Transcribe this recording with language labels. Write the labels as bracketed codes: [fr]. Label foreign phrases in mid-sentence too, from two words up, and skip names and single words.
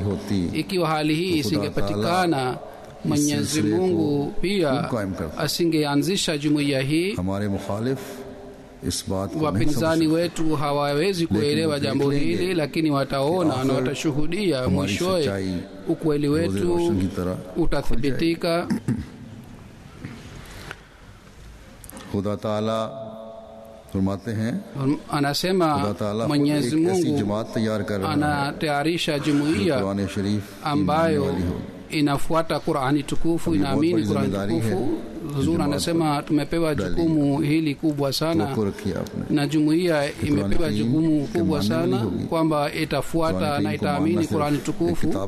[sw] Ikiwa hali hii isingepatikana, Mwenyezi Mungu pia asingeanzisha jumuiya hii. Wapinzani wetu hawawezi kuelewa jambo hili, lakini wataona na watashuhudia mwishowe ukweli wetu utathibitika. [ur] خدا تعالیٰ فرماتے ہیں, [sw] anasema Mwenyezi Mungu anatayarisha jumuiya ambayo inafuata Qur'ani tukufu, inaamini Qur'ani tukufu. Huzur anasema tumepewa jukumu hili kubwa sana, na jumuiya imepewa jukumu kubwa sana kwamba itafuata na itaamini Qur'ani tukufu.